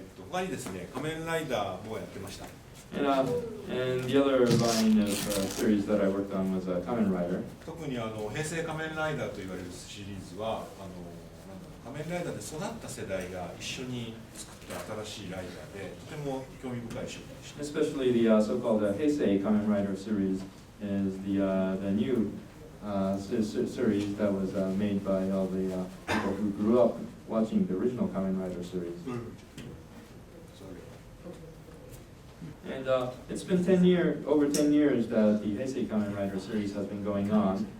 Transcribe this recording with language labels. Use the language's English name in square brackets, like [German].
[Japanese] 他にですね、仮面ライダーもやってました。 [English] And the other line of series that I worked on was Kamen Rider. [Japanese] 特に平成仮面ライダーと言われるシリーズは仮面ライダーで育った世代が一緒に作った新しいライダーでとても興味深い商品でした。 [English] Especially the so-called Heisei Kamen Rider series is the new series that was made by all the people who grew up watching the original Kamen Rider series. And it's been over 10 years that the Heisei Kamen Rider series has been going on.